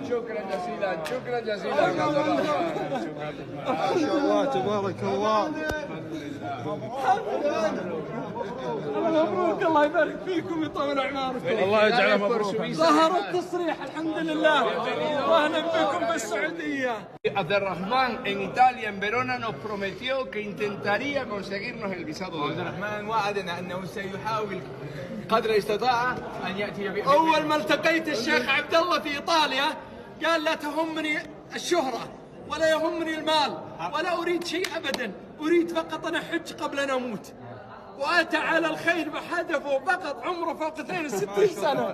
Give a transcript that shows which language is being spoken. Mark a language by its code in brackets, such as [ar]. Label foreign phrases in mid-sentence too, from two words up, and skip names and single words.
[ar] شكرا جزيلا، شكرا جزيلا. ما شاء الله تبارك الله. مبروك، الله يبارك فيكم ويطول اعماركم. الله يجعله مبروك. ظهر التصريح الحمد لله. واهلا بكم بالسعوديه. [es] Abderrahman en Italia, en Verona, nos prometió que intentaría conseguirnos el visado de [ar] عبد الرحمن وعدنا انه سيحاول قدر الاستطاعه ان ياتي اول ما التقيت الشيخ عبد الله في ايطاليا قال لا تهمني الشهره ولا يهمني المال ولا اريد شيء ابدا، اريد فقط ان احج قبل ان اموت. واتى على الخير بهدفه فقط، عمره فوق 62 سنه.